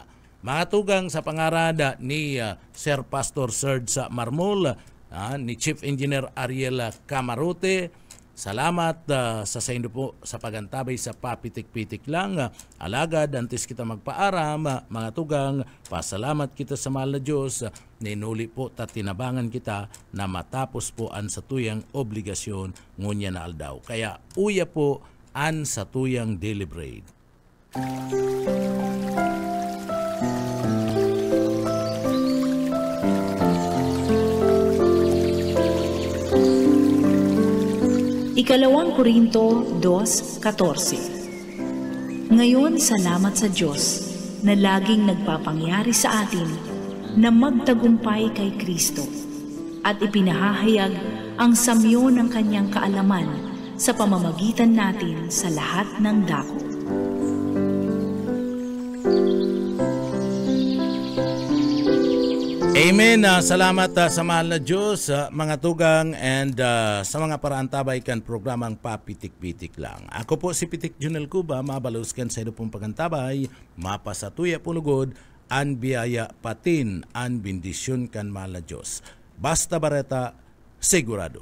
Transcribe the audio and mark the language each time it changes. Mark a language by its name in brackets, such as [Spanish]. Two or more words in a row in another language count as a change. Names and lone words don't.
[Bikol] Mga tugang sa pangarada ni Sir Pastor Serge sa Marmol, ni Chief Engineer Ariel Camarote, salamat sa indo po sa pagantabay sa papitik-pitik lang. Alagad, antes kita magpaaram, mga tugang, pasalamat kita sa mahal na Diyos. Ninuli po tinabangan kita na matapos po an sa tuyang obligasyon ngunya na aldaw. Kaya uya po an sa tuyang [English] daily bread. [Filipino] Ikalawang Korinto 2:14. Ngayon, salamat sa Diyos na laging nagpapangyari sa atin na magtagumpay kay Kristo at ipinahahayag ang samyo ng kanyang kaalaman sa pamamagitan natin sa lahat ng dako. Amen. [Bikol] Salamat sa mahal na Diyos, mga tugang, and sa mga paraantabay kan programang Papitik-Pitik lang. Ako po si Pitik Junel Cuba, mabaluskan sa ino pong pagantabay, mapasatuya pulugod, an biyaya patin, an bendisyon kan mahal na Diyos. Basta Bareta, sigurado.